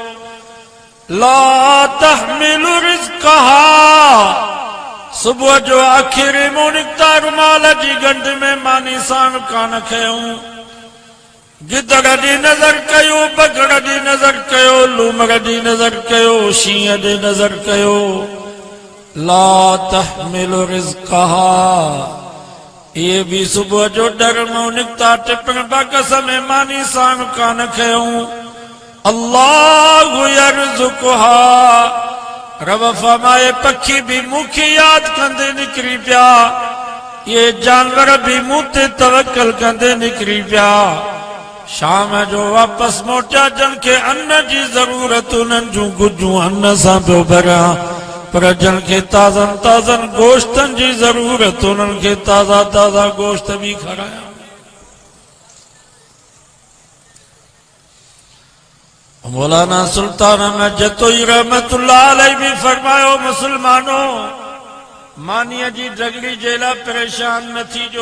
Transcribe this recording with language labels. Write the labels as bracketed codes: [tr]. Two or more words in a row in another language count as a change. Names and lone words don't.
[ar] لا تحمل رزقها. [sd] सुबुह जो आखिरी मूं निकिता रुमाल जी गंढ में मानी साण कान खयूं। गिदड़ ॾे नज़र कयो, बगड़ ॾे नज़र कयो, लूमड़ ॾे नज़र कयो, शींहं ॾे नज़र कयो। [ar] لا تحمل رزقها. [sd] ये भी सुबह जो डर में निकता टिपण बकस में मानी साण कान खयूं। [ar] الله يرزقها. [sd] रब फरमाए पखी भी मूंखे याद कंदे निकरी पिया। ये जानवर भी मूं ते तवक्कल कंदे निकरी पिया। शाम जो वापस मोटिया जन के अन्न जी जरूरत उन्हनि जूं गुजूं अन्न सां पियो भरियां। पर जन के ताज़न ताज़न गोश्तन जी जरूरत उन्हनि खे ताज़ा ताज़ा गोश्त भी खाराया। मौलाना सुल्तान अहमद जतोई [ar] رحمة الله عليه [sd] भी फरमायो मुसलमानो मानीअ जी डगड़ी जे लाइ परेशान न थीजो।